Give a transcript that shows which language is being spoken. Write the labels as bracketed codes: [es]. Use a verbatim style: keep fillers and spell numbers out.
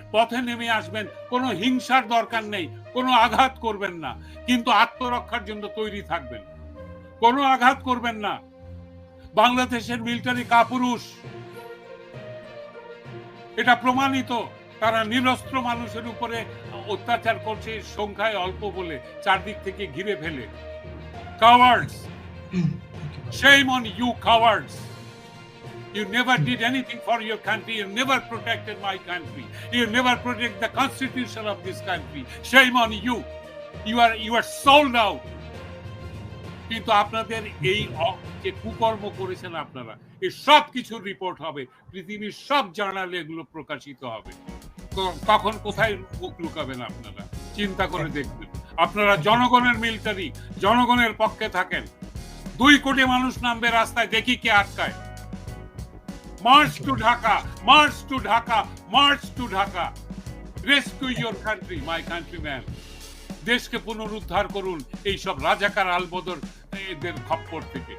[bn] পথে নেমে আসবেন, কোনো হিংসার দরকার নেই, কোনো আঘাত করবেন না, কিন্তু আত্মরক্ষার জন্য তৈরি থাকবেন, কোনো আঘাত করবেন না। বাংলাদেশের মিলিটারি কাপুরুষ, এটা প্রমাণিত। তারা নিরস্ত্র মানুষের উপরে অত্যাচার করছে, সংখ্যায় অল্প বলে চারদিক থেকে ঘিরে ফেলে। [en] Cowards, shame on you cowards. You never did anything for your country. You never protected my country. You never protect the constitution of this country. Shame on you. You are you are sold out. [bn] কিন্তু আপনাদের এই যে কুকর্ম করেছেন আপনারা, এই সব কিছুর রিপোর্ট হবে, পৃথিবীর সব জার্নালে এগুলো প্রকাশিত হবে। তখন কোথায় মুখ লুকাবেন আপনারা? চিন্তা করে দেখবেন। আপনারা জনগণের মিলিটারি, জনগণের পক্ষে থাকেন। দুই কোটি মানুষ নামবে রাস্তায়, দেখি কে আটকায়। [en] March to Dhaka, march to Dhaka, march to Dhaka. Rescue your country, my countrymen. [bn] দেশকে পুনরুদ্ধার করুন এইসব রাজাকার আলবদর এদের খপ্পর থেকে।